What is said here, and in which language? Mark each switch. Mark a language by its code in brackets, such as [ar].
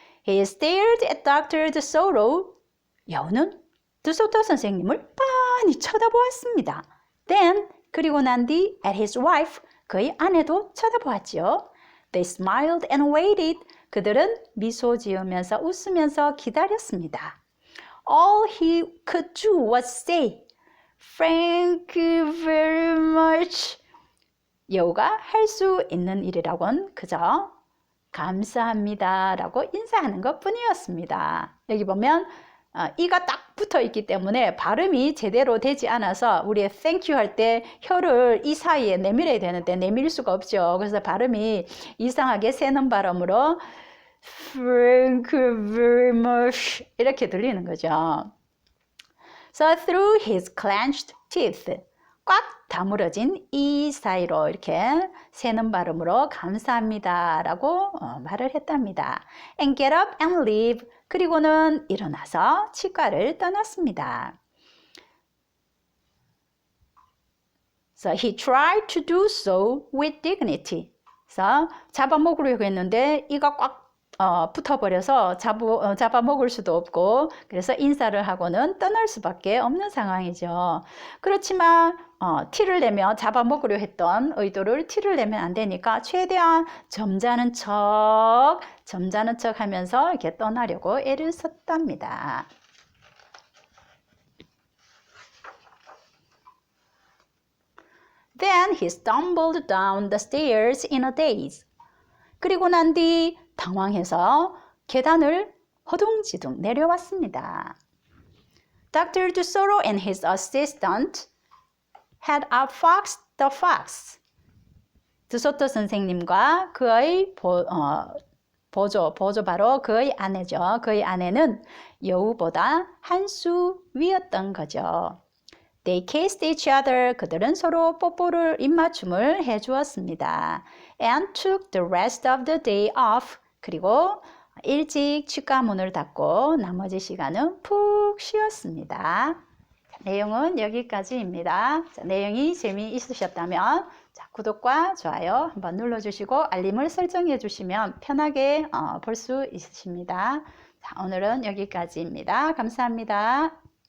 [en] He stared at Dr. DeSoto. [ko] 여우는 드소토 선생님을 빤히 쳐다보았습니다. [en] Then, [ko] 그리고 난 뒤 [en] at his wife, [ko] 그의 아내도 쳐다보았죠. [en] They smiled and waited. [ko] 그들은 미소 지으면서 웃으면서 기다렸습니다. [en] All he could do was say, Thank you very much. [ko] 여우가 할 수 있는 일이라고는 그저 감사합니다 라고 인사하는 것 뿐이었습니다. 여기 보면 이가 딱 붙어 있기 때문에 발음이 제대로 되지 않아서 우리 [en] thank you [ko] 할 때 혀를 이 사이에 내밀어야 되는데 내밀 수가 없죠. 그래서 발음이 이상하게 새는 발음으로 [en] thank you very much [ko] 이렇게 들리는 거죠. So through his clenched teeth, 꽉 다물어진 이 사이로 이렇게 새는 발음으로 감사합니다 라고 말을 했답니다. [en] And get up and leave. [ko] 그리고는 일어나서 치과를 떠났습니다. [en] So he tried to do so with dignity. [ko] 그래서 잡아먹으려고 했는데 이가 꽉 붙어버려서 잡아먹을 수도 없고 그래서 인사를 하고는 떠날 수밖에 없는 상황이죠. 그렇지만 티를 내며 잡아먹으려 했던 의도를 티를 내면 안 되니까 최대한 점잖은 척 하면서 이렇게 떠나려고 애를 썼답니다. [en] Then he stumbled down the stairs in a daze. [ko] 그리고 난 뒤 당황해서 계단을 허둥지둥 내려왔습니다. [en] Dr. DeSoto and his assistant had outfoxed the fox. [ko] 드소토 선생님과 그의 보조 바로 그의 아내죠. 그의 아내는 여우보다 한 수 위였던 거죠. [en] They kissed each other. [ko] 그들은 서로 뽀뽀를 입맞춤을 해주었습니다. [en] And took the rest of the day off. [ko] 그리고 일찍 치과 문을 닫고 나머지 시간은 푹 쉬었습니다. 자, 내용은 여기까지입니다. 자, 내용이 재미있으셨다면 구독과 좋아요 한번 눌러주시고 알림을 설정해 주시면 편하게 볼 수 있으십니다. 자, 오늘은 여기까지입니다. 감사합니다.